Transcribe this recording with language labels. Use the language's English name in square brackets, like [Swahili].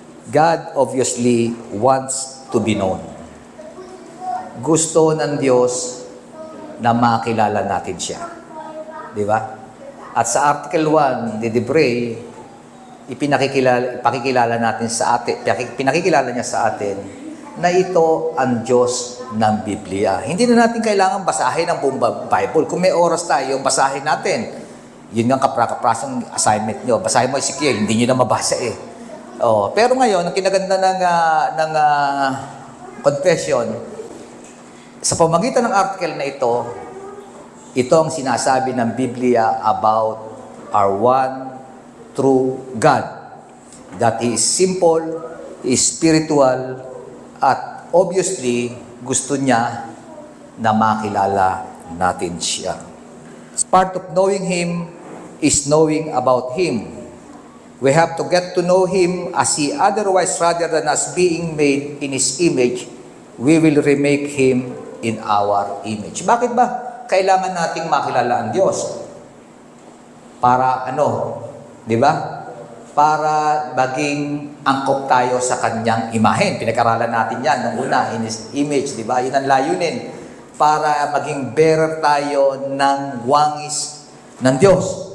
[English] God obviously wants to be known. [Filipino] Gusto ng Diyos na makilala natin siya. Di ba? At sa Article 1, de Debray, ipinakikilala niya sa atin na ito ang Diyos ng Biblia. Hindi na natin kailangan basahin ang buong Bible. Kung may oras tayo, basahin natin. Yun ang kaprasong assignment nyo. Basahin mo Ezekiel, hindi nyo na mabasa eh. Pero ngayon, ang kinaganda ng confession, sa pamagitan ng article na ito ang sinasabi ng Biblia [English] about our one true God. That He is simple, He is spiritual, at obviously, [Filipino] gusto niya na makilala natin siya. [English] Part of knowing Him is knowing about Him. We have to get to know Him as He otherwise, rather than us being made in His image, we will remake Him in our image. [Filipino] Bakit ba kailangan nating makilala ang Diyos? Para ano? Di ba? Para maging angkop tayo sa Kanyang imahen. Pinag-aralan natin yan nung una, [English] in His image, [Filipino] di ba? Yun ang layunin. Para maging bearer tayo ng wangis ng Diyos.